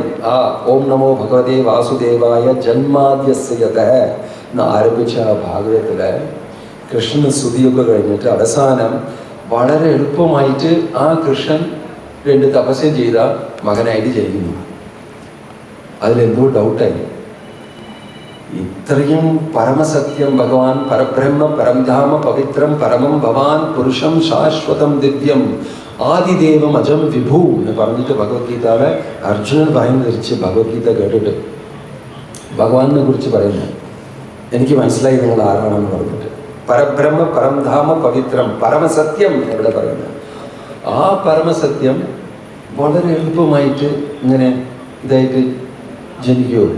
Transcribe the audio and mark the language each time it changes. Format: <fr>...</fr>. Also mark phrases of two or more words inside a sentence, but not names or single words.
<sa>ॐ नमो भगवते वासुदेवाय जन्माद्यस्य यतः</sa> <ml>എന്ന് ആരംഭിച്ച ആ ഭാഗവതത്തില് കൃഷ്ണൻ സ്തുതിയൊക്കെ കഴിഞ്ഞിട്ട് അവസാനം വളരെ എളുപ്പമായിട്ട് ആ കൃഷ്ണൻ 2 തപസ്യം ചെയ്ത മകനായിട്ട് ജനിക്കുന്നു. അതിലെന്തോ ഡൗട്ടായി. ഇത്രയും പരമസത്യം ഭഗവാൻ,</ml> <sa>परब्रह्म परंधाम पवित्रं परमं भवान् पुरुषं शाश्वतं दिव्यं आदिदेवं अजं विभु</sa> <ml>എന്ന് പറഞ്ഞിട്ട് ഭഗവത്ഗീതയിലെ അർജുനൻ പറയുന്ന തിരിച്ച് ഭഗവത്ഗീത കേട്ടിട്ട് ഭഗവാനെ കുറിച്ച് പറയുന്നു, എനിക്ക് മനസ്സിലായി നിങ്ങൾ ആരാണെന്ന് പറഞ്ഞിട്ട്.</ml> <sa>परब्रह्म परंधाम पवित्रं</sa> <ml>പരമസത്യം എവിടെ പറയുന്നത്? ആ പരമസത്യം വളരെ എളുപ്പമായിട്ട് ഇങ്ങനെ ഇതായിട്ട് ജനിക്കുകയുള്ളൂ.</ml>